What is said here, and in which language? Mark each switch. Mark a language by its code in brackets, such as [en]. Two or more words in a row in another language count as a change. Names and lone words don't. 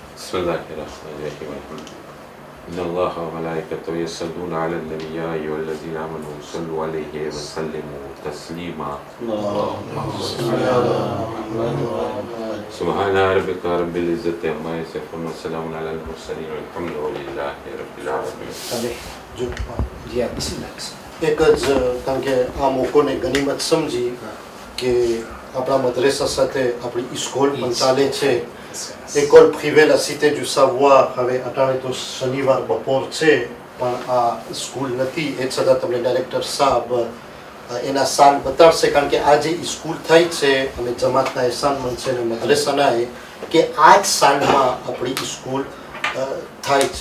[ar] بسم الله الرحمن الرحيم إن الله وملائكته يصلون على النبي يا أيها الذين آمنوا صلوا عليه وسلموا تسليما. سبحان ربك رب العزة عما يصفون وسلام على المرسلين والحمد لله رب العالمين. [gu] જી આપ બિસ્મિલ્લાહ. એક જ કારણ કે આ મોકોને ગનિમત સમજી કે આપણા મદ્રેસા સાથે આપણી સ્કૂલ પણ ચાલે છે. [fr] école privée la cité du savoir [gu] હવે અટાણે તો શનિવાર બપોર છે પણ આ સ્કૂલ નથી એ છતાં તમને ડાયરેક્ટર સાહેબ એના સાલ બતાવશે કારણ કે આ જે સ્કૂલ થઈ છે અને જમાતના એહસાનમંદ છે અને મદ્રેસાના કે આ જ સાલમાં આપણી સ્કૂલ થાય છે.